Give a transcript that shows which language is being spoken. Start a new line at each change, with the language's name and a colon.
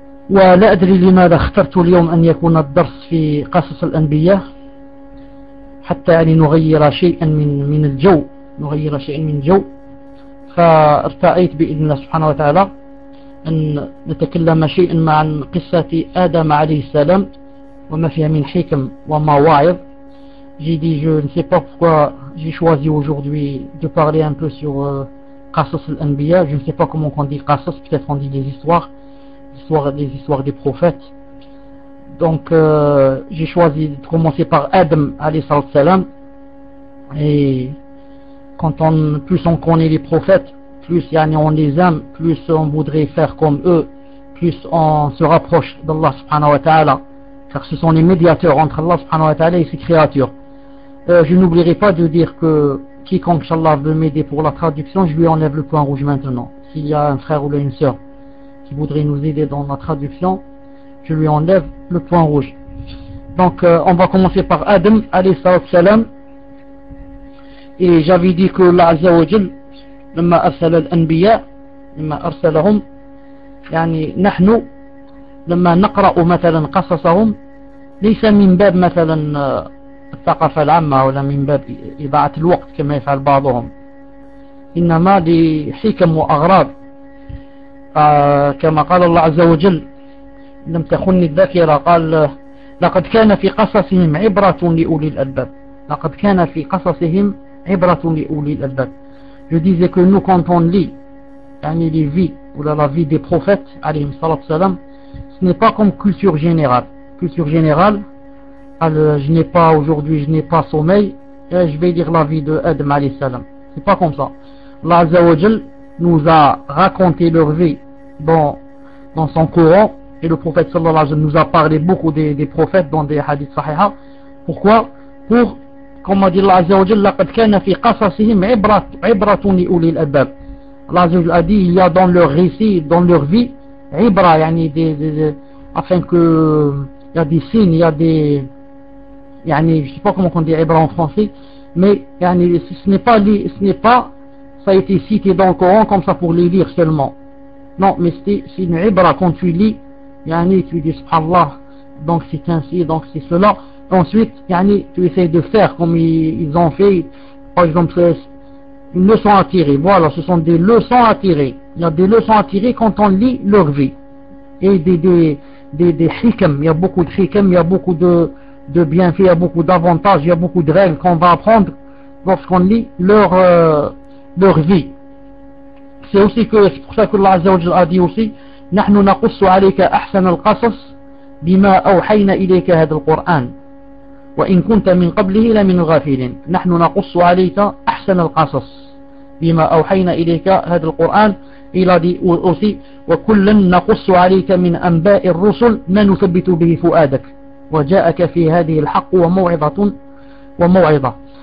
Arabic: ولا أدري لماذا اخترت اليوم أن يكون الدرس في قصص الأنبياء، حتى يعني نغير شيئا من الجو، نغير شيئا من الجو. فارتأيت بإذن الله سبحانه وتعالى أن نتكلم شيئا عن قصة آدم عليه السلام وما فيها من حكم ومواعظ.
French: J'ai dit, je ne sais pas pourquoi j'ai choisi aujourd'hui de parler un peu sur Qasas al-Anbiya. Je ne sais pas comment on dit Qasas, peut-être on dit des histoires, des histoires des prophètes. Donc j'ai choisi de commencer par Adam alayhi salam. Et quand plus on connaît les prophètes, plus yani on les aime, plus on voudrait faire comme eux, plus on se rapproche d'Allah subhanahu wa ta'ala. Car ce sont les médiateurs entre Allah subhanahu wa ta'ala et ses créatures. Je n'oublierai pas de dire que quiconque, inchallah, veut m'aider pour la traduction, je lui enlève le point rouge maintenant. S'il y a un frère ou une sœur qui voudrait nous aider dans la traduction, je lui enlève le point rouge. Donc, on va commencer par Adam, alayhi salatu salam. Et j'avais dit que
Arabic: Allah Azza wa Jal, لما أرسل الأنبياء لما أرسلهم يعني نحن لما نقرأ مثلا قصصهم ليس من باب مثلا الثقافة العامة ولا من باب إضاعة الوقت كما يفعل بعضهم، إنما لحكم وأغراض. كما قال الله عز وجل لم تخن الذاكرة، قال لقد كان في قصصهم عبرة لأولي الألباب، لقد كان في قصصهم عبرة لأولي الألباب.
French: Je disais que nous, quand on lit yani les vies ou la vie des prophètes, alayhim salatu salam, ce n'est pas comme culture générale. Culture générale, je n'ai pas sommeil, et je vais lire la vie de Adam alayhi salam. C'est pas comme ça. Allah Azza wa Jal nous a raconté leur vie dans son Coran, et le prophète sallallahu alayhi wa sallam nous a parlé beaucoup des prophètes dans des hadiths sahiha. Pourquoi? Pour.
Arabic: كما قال الله عز وجل لقد كان في قصصهم عبرة لأولي الألباب. الله عز وجل قال
French: il y a dans leur récit dans leur vie عبرة يعني afin que il y a des signes il y a des يعني je sais pas comment on dit عبرة en français mais يعني ce n'est pas ça a été cité dans le Coran comme ça pour les lire seulement. Non, mais c'est une عبرة quand tu lis يعني tu dis subhanallah donc c'est ainsi donc c'est cela. Ensuite, yani, tu essaies de faire comme ils ont fait. Par exemple, c'est une leçon à tirer. Voilà, ce sont des leçons à tirer. Il y a des leçons à tirer quand on lit leur vie. Et des hikam. Il y a beaucoup de hikam, il y a beaucoup de bienfaits, il y a beaucoup d'avantages, il y a beaucoup de règles qu'on va apprendre lorsqu'on lit leur vie. C'est aussi que, c'est pour ça que Allah Azza wa Jalla a dit aussi,
Arabic: نَحْنُ نَقُصُ عَلَيْكَ أَحْسَنَ الْقَصَصِ بِمَا أَوْحَيْنَ إِلَيْكَ هَذَا الْقُرْآنِ وإن كنت من قبله لمن غافل نحن نقص عليك أحسن القصص بما أوحينا إليك هذا القرآن إلى دي أوصي وكلا نقص عليك من أنباء الرسل ما نثبت به فؤادك وجاءك في هذه الحق وموعظة وموعظة.